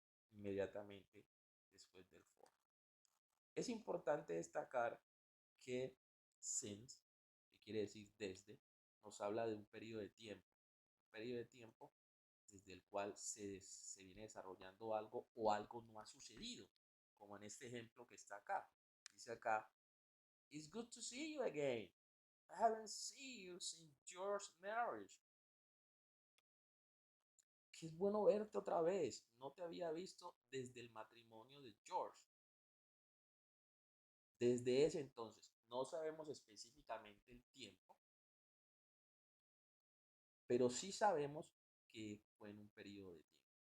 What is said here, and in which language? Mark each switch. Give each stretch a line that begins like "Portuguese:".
Spanish: Inmediatamente después del for. Es importante destacar que since, que quiere decir desde, nos habla de un periodo de tiempo. Un periodo de tiempo desde el cual se viene desarrollando algo o algo no ha sucedido, como en este ejemplo que está acá. Dice acá,
English: it's good to see you again. I haven't seen you since George's marriage.
Spanish: Que es bueno verte otra vez. No te había visto desde el matrimonio de George. Desde ese entonces, no sabemos específicamente el tiempo, pero sí sabemos que fue en un periodo de tiempo.